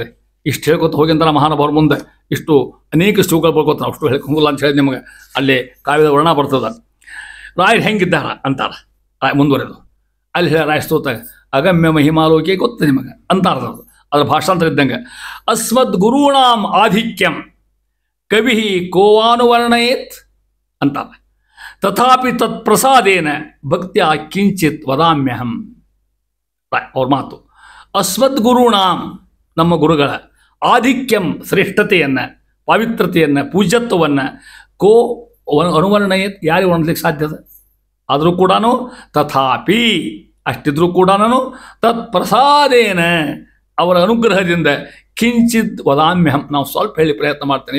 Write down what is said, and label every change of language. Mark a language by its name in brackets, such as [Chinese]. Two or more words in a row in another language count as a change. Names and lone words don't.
[Kannada] ಇಷ್ಟು ಹೇಳ್ಕೊತ ಹೋಗಿ ಅಂತ ಮಹಾನುಭಾವರು ಮುಂದೆ ಇಷ್ಟು ಅನೇಕ ಶ್ಲೋಕಗಳು ಬರ್ಕೋತ ನಾವು ಅಷ್ಟು ಹೇಳ್ಕೊಂಬಲ್ಲ ಅಂತ ಹೇಳಿ ನಿಮಗೆ ಅಲ್ಲಿ ಕಾವ್ಯದ ವರ್ಣ ಬರ್ತದೆ. ರಾಯರು ಹೆಂಗಿದ್ದಾರ ಅಂತಾರ ರಾಯ ಮುಂದುವರೆದು ಅಲ್ಲಿ ಹೇಳ ರಾಯ ಸ್ತೋತ್ರ [Sanskrit] ಅಗಮ್ಯ ಮಹಿಮಾಲೋಕೆ [Kannada] ಗೊತ್ತು ನಿಮಗೆ ಅಂತಾರ. ಅದ್ರ ಭಾಷಾಂತರ ಇದ್ದಂಗೆ [Sanskrit] ಅಸ್ಮದ್ ಗುರುಣಾಂ ಆಧಿಕ್ಯಂ ಕವಿ ಕೋವಾನುವರ್ಣಯೇತ್ ಅಂತಾರ. ತಥಾಪಿ ತತ್ ಪ್ರಸಾದೇನ ಭಕ್ತಿಯ ಕಿಂಚಿತ್ ವದಾಮ್ಯಹಂ. [Kannada] ಅವ್ರ ಮಾತು [Sanskrit] ಅಸ್ಮದ್ ಗುರುಣಾಂ [Kannada] ನಮ್ಮ ಗುರುಗಳ ಆಧಿಕ್ಯಂ ಶ್ರೇಷ್ಠತೆಯನ್ನು, ಪವಿತ್ರತೆಯನ್ನು, ಪೂಜ್ಯತ್ವವನ್ನು [Sanskrit] ಕೋ ಅನುವರ್ಣಯೇತ್ [Kannada] ಯಾರಿಗೆ ವರ್ಣಿಸ್ಲಿಕ್ಕೆ ಸಾಧ್ಯದ? ಆದರೂ ಕೂಡ ತಥಾಪಿ ಅಷ್ಟಿದ್ರೂ ಕೂಡ [Sanskrit] ತತ್ ಪ್ರಸಾದೇನ [Kannada] ಅವರ ಅನುಗ್ರಹದಿಂದ [Sanskrit] ಕಿಂಚಿತ್ ವದಾಮ್ಯಹಂ [Kannada] ನಾವು ಸ್ವಲ್ಪ ಹೇಳಿ ಪ್ರಯತ್ನ ಮಾಡ್ತೇನೆ.